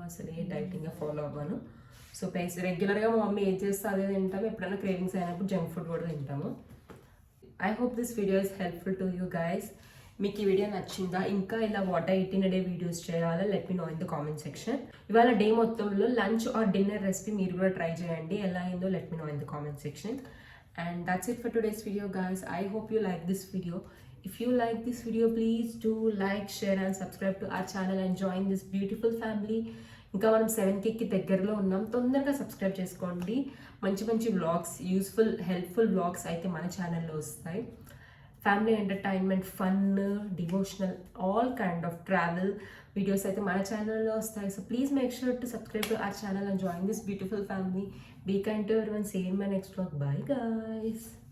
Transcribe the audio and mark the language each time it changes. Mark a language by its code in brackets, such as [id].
[te] అసలు ఏ dieting follow అవ్వను. So రెగ్యులర్గా మా మమ్మీ ఏం చేస్తే అదే తింటాము. ఎప్పుడైనా క్రేవింగ్స్ అయినప్పుడు జంక్ ఫుడ్ కూడా తింటాము. [en] I hope this video is helpful to you guys. [te] మీకు ఈ వీడియో నచ్చిందా? ఇంకా ఇలా [en] what I eat in a day [te] videos చేయాలా? [en] Let me know in the comment section. [te] ఇవాళ డే మొత్తంలో లంచ్ ఆర్ డిన్నర్ రెసిపీ మీరు కూడా ట్రై చేయండి. ఎలా అయిందో [en] Let me know in the comment section. And that's it for today's video, guys. I hope you like this video. If you like this video, please do like, share and subscribe to our channel and join this beautiful family. [te] ఇంకా మనం 7Kకి దగ్గరలో ఉన్నాం. తొందరగా subscribe చేసుకోండి. మంచి మంచి vlogs, useful helpful vlogs అయితే మన ఛానల్లో వస్తాయి. Family entertainment, fun, devotional, [en] all kind of [te] travel videos అయితే మన ఛానల్లో వస్తాయి. [en] So please make sure to subscribe to our channel and join this beautiful family. Be kind to everyone. See you in my next vlog. Bye guys.